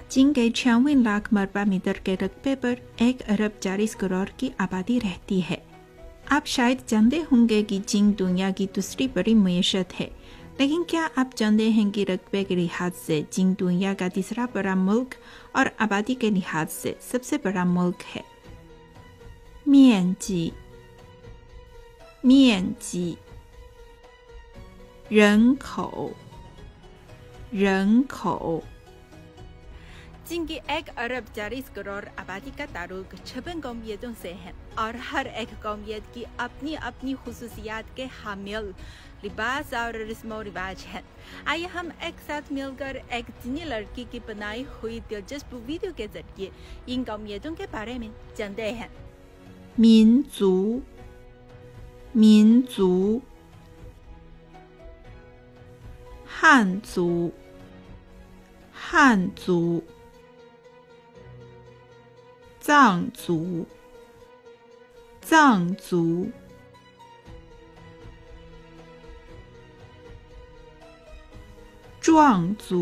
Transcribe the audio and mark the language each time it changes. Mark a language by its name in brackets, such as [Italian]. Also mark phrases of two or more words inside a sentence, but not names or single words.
[Urdu] چین کے 96 لاکھ مربع میٹر کے رقبے پر 1 ارب 40 کروڑ کی آبادی رہتی ہے. آپ شاید جانتے ہوں گے کہ چین دنیا کی دوسری بڑی معیشت ہے، لیکن کیا آپ جانتے ہیں کہ رقبے کے لحاظ سے چین دنیا کا تیسرا بڑا ملک اور آبادی کے لحاظ سے سب سے بڑا ملک ہے. [Chinese] 面积人口 [Urdu] چین کی 1 ارب 40 کروڑ آبادی کا تعلق 56 قومیتوں سے ہے اور ہر ایک قومیت کی اپنی اپنی خصوصیات کے حامل لباس اور رسم رواج ہے. آئیے ہم ایک ساتھ مل کر ایک چینی لڑکی کی بنائی ہوئی دلچسپ ویڈیو کے ذریعے ان قومیتوں کے بارے میں جانتے ہیں. [Chinese] 民族汉族藏族壮